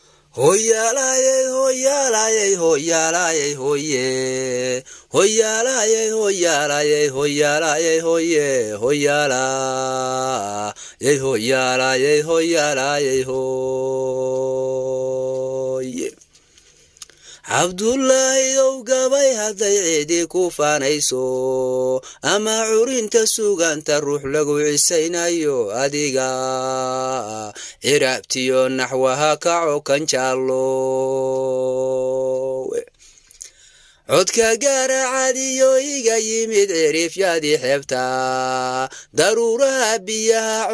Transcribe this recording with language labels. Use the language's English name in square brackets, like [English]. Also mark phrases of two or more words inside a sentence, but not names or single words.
[Somali] Hoyalaye, hoyalaye, hoyalaye, hoye. Hoyalaye, hoyalaye, hoyalaye, hoye. Hoyala. Ye hoyalaye, hoyalaye, hoye. Abdullahi ow gabay hadday cidi ku faanayso ama curinta suganta ruux lagu cisaynayo adiga cirabtiyo naxwaha kaco kan jaallo codka gaaracadiyo iga yimid cirifyadii xeebta daruuraha biyaha